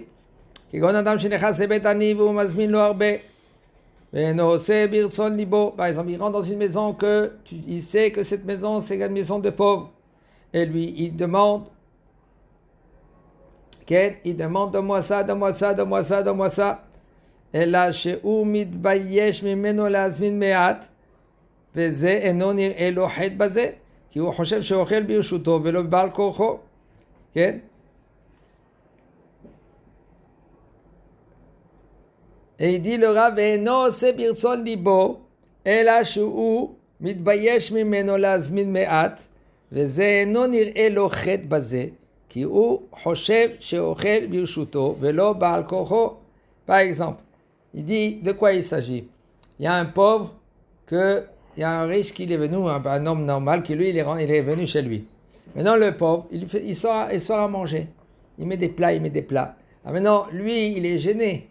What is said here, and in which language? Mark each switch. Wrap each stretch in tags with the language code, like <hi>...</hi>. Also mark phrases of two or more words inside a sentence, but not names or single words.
<fr>Par exemple, il rentre dans une maison il sait que cette maison, c'est une maison de pauvres. Et lui, il demande il demande donne-moi ça.</fr> <he>אלא שהוא מתבייש ממנו להזמין מעט, וזה אינו נראה לו חטא בזה, כי הוא חושב שאוכל ברשותו ולא בעל כורחו, כן? העידי לרב ואינו עושה ברצון ליבו, אלא שהוא מתבייש ממנו להזמין מעט, וזה אינו נראה לו חטא בזה, כי הוא חושב שאוכל ברשותו ולא בעל כורחו.</he> <fr>Par exemple, il dit de quoi il s'agit. Il y a un pauvre, il y a un riche qui est venu, un homme normal, qui lui il est venu chez lui. Maintenant le pauvre, il sort à manger. Il met des plats. Alors maintenant, lui, il est gêné.</fr>